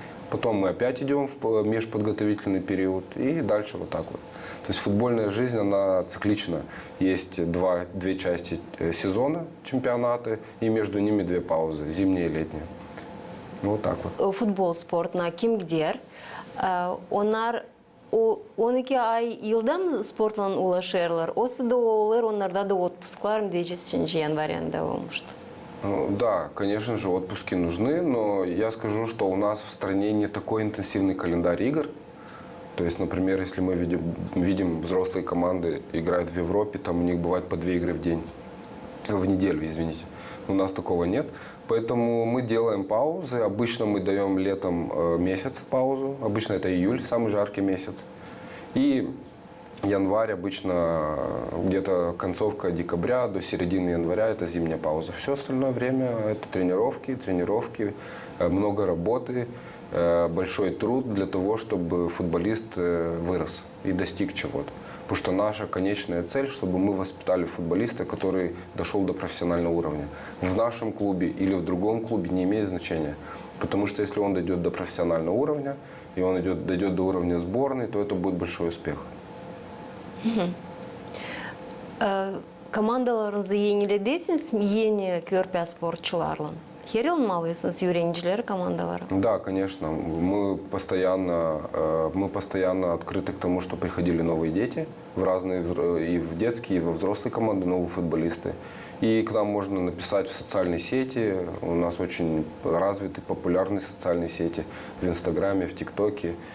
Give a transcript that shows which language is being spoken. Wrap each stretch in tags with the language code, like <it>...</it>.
<ru>Потом мы опять идем в межподготовительный период и дальше вот так вот. То есть футбольная жизнь, она циклична. Есть две части сезона, чемпионаты, и между ними 2 паузы, зимняя и летняя. Вот так вот.</ru> <gag>Futbol sportuna kim gider? Onlar 12 ay yılda mı sportla ulaşırlar? O sırada olur, onlarda da отпусклар</gag> <ru>10 января</ru> <gag>olmuştu.</gag> <ru>Да, конечно же, отпуски нужны, но я скажу, что у нас в стране не такой интенсивный календарь игр. То есть, например, если мы видим взрослые команды играют в Европе, там у них бывает по 2 игры в неделю, извините. У нас такого нет. Поэтому мы делаем паузы. Обычно мы даем летом месяц паузу. Обычно это июль, самый жаркий месяц. И январь обычно где-то концовка декабря до середины января это зимняя пауза. Все остальное время это тренировки, много работы, большой труд для того, чтобы футболист вырос и достиг чего-то. Потому что наша конечная цель, чтобы мы воспитали футболиста, который дошел до профессионального уровня. В нашем клубе или в другом клубе не имеет значения. Потому что если он дойдет до профессионального уровня, и он дойдет до уровня сборной, то это будет большой успех.</ru> <gag>Komandalarınızı yenilediyseniz yeni körpe sporcularla. Her yıl mı alıyorsunuz öğrencileri komandalara?</gag> <ru>Да, конечно. Мы постоянно открыты к тому, что приходили новые дети в разные, и в детские, и во взрослые команды, новые футболисты. И к нам можно написать в социальные сети. У нас очень развиты, популярные социальные сети в Инстаграме, в ТикТоке.</ru>